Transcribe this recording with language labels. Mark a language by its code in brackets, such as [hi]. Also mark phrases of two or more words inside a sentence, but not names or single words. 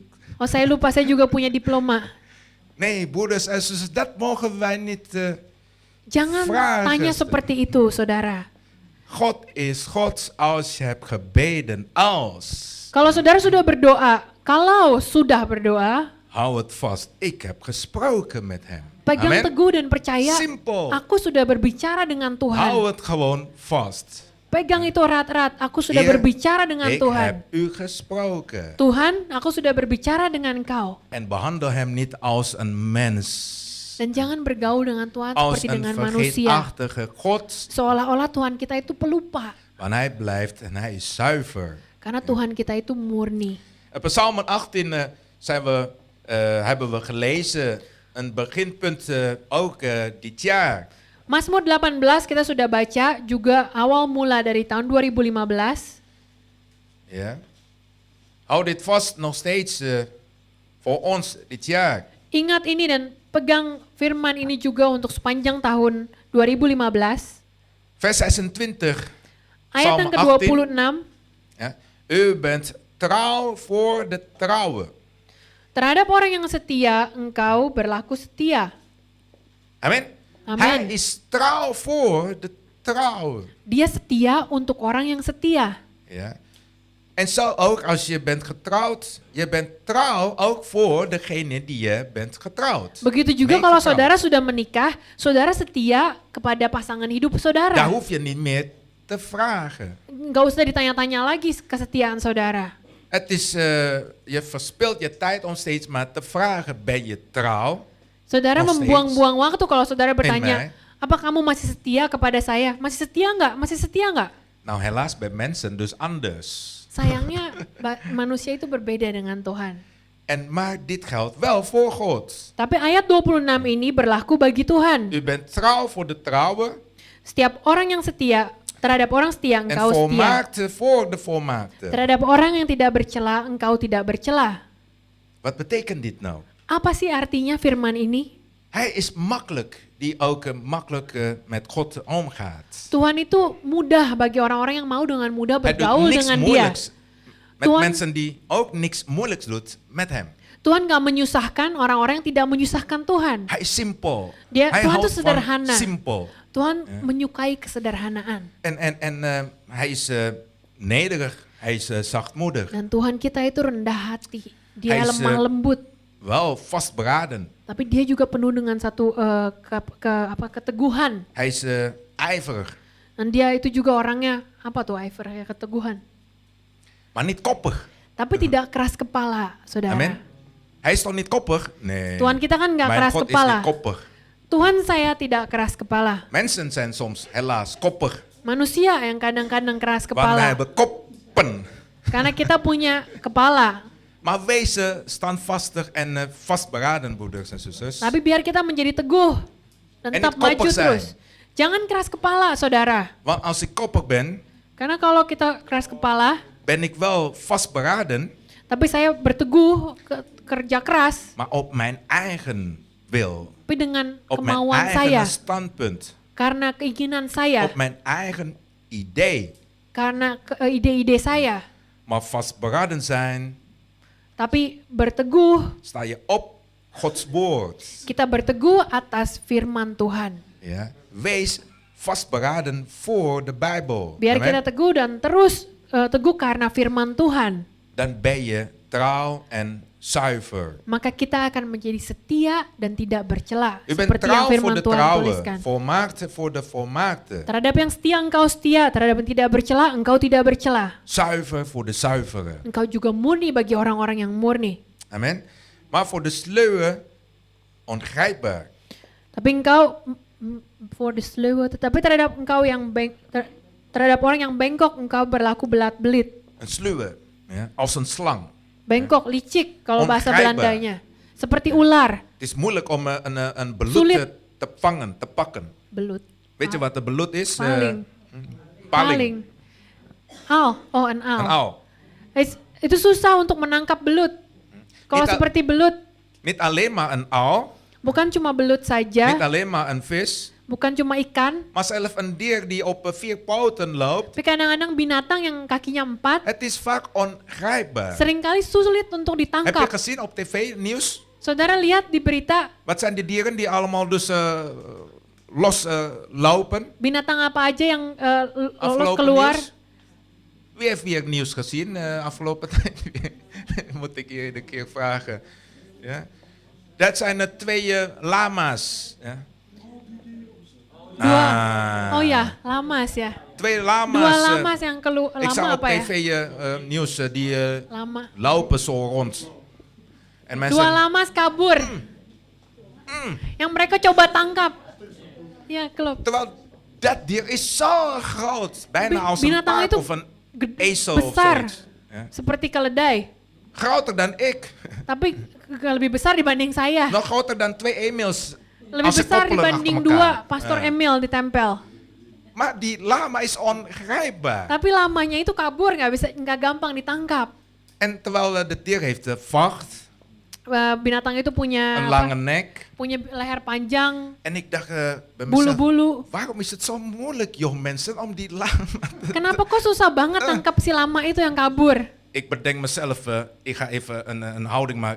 [id] Oh saya lupa, saya juga punya diploma. [nl] Nee, broeders en zusters, dat mogen wij niet. [id] Jangan [nl] Vragen. [id] tanya seperti itu, saudara. [nl] God is God als je hebt gebeden, als. [id] Kalau saudara sudah berdoa, [nl] Hou het vast, ik heb gesproken met hem. [id] pegang Amen. teguh dan percaya, [nl] Simpel. [id] aku sudah berbicara dengan [nl] Hou [id] Tuhan. [nl] het gewoon vast. [id] Pegang itu erat-erat, aku sudah [nl] Heer, [id] berbicara dengan [nl] Ik [id] Tuhan. [nl] heb u gesproken. [id] Tuhan, aku sudah berbicara dengan Engkau. [nl] En behandel hem niet als een mens. [id] Dan jangan bergaul dengan Tuhan [nl] Als [id] seperti [nl] een [id] dengan manusia. [nl] vergeetachtige God. [id] Seolah-olah Tuhan kita itu pelupa. [nl] Want hij blijft en hij is zuiver. [id] Karena Tuhan kita itu murni. [nl] Psalm 18 hebben we gelezen. Een beginpunt ook dit jaar. [id] Mazmur 18 kita sudah baca, juga awal mula dari tahun 2015. [nl] Ja. Hou dit vast nog steeds voor ons dit jaar. [id] Ingat ini dan pegang firman ini juga untuk sepanjang tahun 2015. [nl] Vers 26. [id] Ayat [nl] Psalm [id] yang ke-26. [nl] Ja. U bent trouw voor de trouwe. [id] Terhadap orang yang setia, engkau berlaku setia. Amen. Amen. [nl] Hij is trouw voor de trouwe. [id] Dia setia untuk orang yang setia. [nl] Ja. En zo ook als je bent getrouwd, je bent trouw ook voor degene die je bent getrouwd. [id] Begitu juga [nl] Mee [id] kalau [nl] getrouwd. [id] saudara sudah menikah, saudara setia kepada pasangan hidup [nl] Daar [id] saudara. [nl] hoef je niet meer te vragen. [id] Nggak usah ditanya-tanya lagi kesetiaan saudara. [nl] Het is, je verspilt je tijd om steeds maar te vragen, ben je trouw? [id] Saudara [nl] Nog [id] membuang-buang waktu kalau saudara bertanya, [nl] mij. [id] apa kamu masih setia kepada saya? Masih setia nggak? Masih setia nggak? [nl] Nou, helaas bij mensen dus anders. [id] Sayangnya manusia itu berbeda dengan Tuhan. [nl] Maar dit geldt wel voor God. [id] Tapi ayat 26 ini berlaku bagi Tuhan. [nl] U bent trouw voor de trouwe [id] Setiap orang yang setia, terhadap orang setia [nl] en [id] engkau setia. [nl] volmaakte voor de volmaakte. [id] Terhadap orang yang tidak bercela, engkau tidak bercela. [nl] Wat betekent dit nou? [id] Apa sih artinya firman ini? [nl] Hij is makkelijk, die ook makkelijk met God omgaat. [id] Tuhan itu mudah bagi orang-orang yang mau dengan mudah [nl] Hij doet [id] bergaul [nl] niks [id] dengan Dia. [nl] moeilijks met [id] Tuhan- [nl] mensen die ook niks moeilijks doet met hem. [id] Tuhan gak menyusahkan orang-orang yang tidak menyusahkan Tuhan. [nl] Hij is simpel. [id] Dia- [nl] Hij [id] Tuhan [nl] houdt [id] itu sederhana. [nl] van simpel. [id] Tuhan menyukai kesederhanaan. [nl] En hij is nederig, hij is zachtmoedig. [id] Dan Tuhan kita itu rendah hati. Dia [nl] Hij is, [id] lemah lembut. [nl] Wel vastberaden. [id] Tapi dia juga penuh dengan satu keteguhan. [nl] Hij is ijverig, [id] Dan dia itu juga orangnya, apa tuh Iver ya, keteguhan. [nl] maar niet koppig. [id] Tapi tidak keras kepala, saudara. [nl] Amen. Hij is toch niet koppig? Nee. [id] Tuhan kita kan nggak [nl] Mijn [id] keras [nl] God is [id] kepala. [nl] niet koppig. [id] Tuhan saya tidak keras kepala. [nl] Mensen zijn soms helaas koppig. [id] Manusia yang kadang-kadang keras [nl] Want wij [id] kepala. [nl] hebben koppen. [id] Karena kita punya kepala. [nl] Maar wees standvastig en vastberaden, broeders en zusters. [id] Tapi biar kita menjadi teguh dan [nl] En [id] tetap [nl] niet koppig [id] maju [nl] zijn. [id] terus. Jangan keras kepala, saudara. [nl] Want als ik koppig ben, [id] Karena kalau kita keras kepala, [nl] ben ik wel vastberaden, [id] tapi saya berteguh kerja keras, [nl] maar op mijn eigen wil. [id] tapi dengan [nl] Op mijn [id] kemauan [nl] eigen [id] saya, [nl] standpunt. [id] karena keinginan saya, [nl] Op mijn eigen idee. [id] karena ide-ide saya. [nl] Maar vastberaden zijn, [id] Tapi berteguh, [nl] sta je op Gods woord. [id] kita berteguh atas firman Tuhan. [nl] Ja? Wees vastberaden voor de Bijbel. [id] Biar Amen. kita teguh dan terus teguh karena firman Tuhan. [nl] Dan ben je trouw en zuiver. [id] Maka kita akan menjadi setia dan tidak bercela. [nl] U bent [id] Seperti yang [nl] trouw voor [id] firman [nl] de [id] Tuhan [nl] trouwe, [id] tuliskan. [nl] volmaakte voor de volmaakte. [id] Terhadap yang setia engkau setia, terhadap yang tidak bercela engkau tidak bercela. [nl] Zuiver voor de zuivere. [id] Engkau juga murni bagi orang-orang yang murni. Amen. [nl] Maar voor de sluwe ongrijpbaar. [id] Tapi engkau [en] For the [id] sluwe, tetapi terhadap engkau yang terhadap orang yang bengkok engkau berlaku belat-belit. [nl] Een sluwe, ja, als een slang. [id] Bengkok, licik kalau bahasa [nl] Ongrijpbaar. [id] Belandanya. Seperti ular, [nl] Het is moeilijk om een belut [id] Sulit. [nl] te vangen, te pakken. [id] belut. [nl] Weet je wat een belut is? Paling. Paling. Al, een al. Een uil. [id] Itu susah untuk menangkap belut. Kalau Kita- seperti belut, [nl] Niet alleen maar een uil, [id] bukan cuma belut [nl] niet [id] saja, [nl] alleen maar een vis, [id] bukan cuma ikan, [nl] maar zelfs een dier die op 4 poten loopt. [id] tapi kadang-kadang binatang yang kakinya 4 [nl] Het is vaak ongrijpbaar. [id] seringkali sulit untuk [nl] Heb je [id] ditangkap. [nl] gezien op tv nieuws? [id] Saudara lihat di berita [nl] Wat zijn die dieren die allemaal dus los lopen? [id] binatang apa aja yang lolos [nl] Afgelopen [id] keluar. [nl] nieuws? Wie heeft weer nieuws gezien afgelopen tijd? Moet ik je een keer vragen. Ja? Dat zijn er 2 lama's. Ja? [id] Oh ya, lamas ya. [nl] 2 lama's. [id] Dua lamas yang [nl] ik zag [id] lama [nl] op [id] apa ya? [nl] tv nieuws die [id] Lama. [nl] lopen zo rond. En mensen, [id] Dua lamas kabur. Yang mereka coba tangkap. Ya, [nl] klopt. terwijl dat dier is zo groot. Bijna als een [id] Binatang [nl] paard [id] itu [nl] of een [id] gede- [nl] ezel of [id] besar. [nl] zoiets. Ja? [id] Seperti keledai. [nl] Groter dan ik. [id] Tapi lebih besar dibanding saya. [nl] Nog groter dan 2 Emils. [id] Lebih [nl] als ze [id] besar [nl] koppelen [id] dibanding [nl] achter elkaar. [id] 2 Pastor [nl] Ja. [id] Emil ditempel. [nl] Maar die lama is ongrijpbaar. [id] Tapi lamanya itu kabur, nggak gampang ditangkap. [nl] En terwijl de dier heeft vacht, [id] Binatang itu punya [nl] een lange nek. [id] punya leher panjang, [nl] En ik dacht bij mezelf, [id] bulu-bulu. [nl] waarom is het zo moeilijk joh mensen om die lama te... [id] Kenapa kok susah banget tangkap si lama itu yang kabur? [nl] Ik bedenk mezelf, ik ga even een houding maken.